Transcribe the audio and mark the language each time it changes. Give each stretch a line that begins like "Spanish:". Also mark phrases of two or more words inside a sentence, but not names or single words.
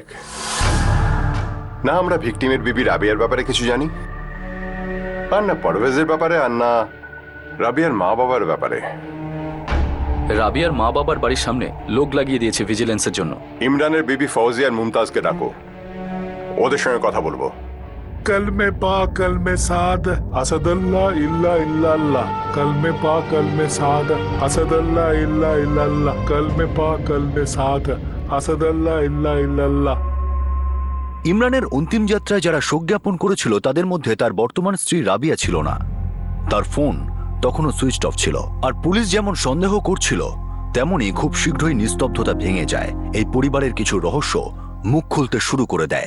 Bangla: না আমরা ভিকটিমের বিবি রাবিয়ার ব্যাপারে কিছু জানি, আর না পারভেজের ব্যাপারে, আর না রাবিয়ার মা বাবার ব্যাপারে। রাবিয়ার মা বাবার বাড়ির সামনে লোক লাগিয়ে দিয়েছে ভিজিলেন্সের জন্য। ইমরানের বিবি ফৌজিয়া আর মুমতাজকে ডাকো, ওদের সঙ্গে কথা বলবো।
Urdu: کلمے پا کلمے ساد
Arabic: اسدلا إلا إلا الله
Urdu: کلمے پا کلمے ساد
Arabic: اسدلا إلا إلا الله
Urdu: کلمے پا کلمے ساد
Arabic: اسدلا إلا إلا الله.
Bangla: ইমরানের অন্তিম যাত্রায় যারা শোক জ্ঞাপন করেছিল তাদের মধ্যে তার বর্তমান স্ত্রী রাবিয়া ছিল না। তার ফোন তখনও
English: switch off
Bangla: ছিল। আর পুলিশ যেমন সন্দেহ করছিল তেমনি খুব শীঘ্রই নিস্তব্ধতা ভেঙে যায়। এই পরিবারের কিছু রহস্য মুখ খুলতে শুরু করে দেয়।